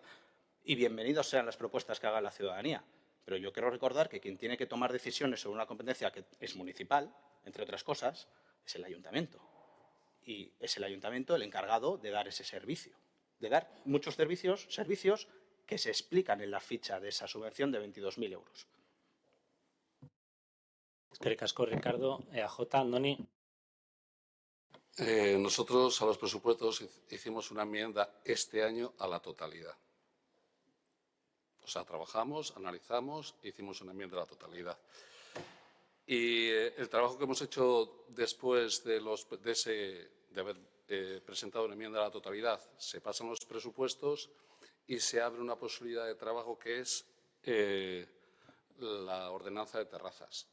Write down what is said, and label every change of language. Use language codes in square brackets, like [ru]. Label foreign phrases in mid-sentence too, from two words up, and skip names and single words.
[es] Y bienvenidos sean las propuestas que haga la ciudadanía. Pero yo quiero recordar que quien tiene que tomar decisiones sobre una competencia que es municipal, entre otras cosas, es el ayuntamiento. Y es el ayuntamiento el encargado de dar ese servicio. De dar muchos servicios que se explican en la ficha de esa subvención de 22.000 euros. [eu] Eskerrik asko, Ricardo. EAJ, Andoni. [es] Nosotros a los presupuestos hicimos una enmienda este año a la totalidad. O sea, trabajamos, analizamos, hicimos una enmienda a la totalidad. Y el trabajo que hemos hecho después de haber presentado una enmienda a la totalidad, se pasan los presupuestos y se abre una posibilidad de trabajo que es la ordenanza de terrazas.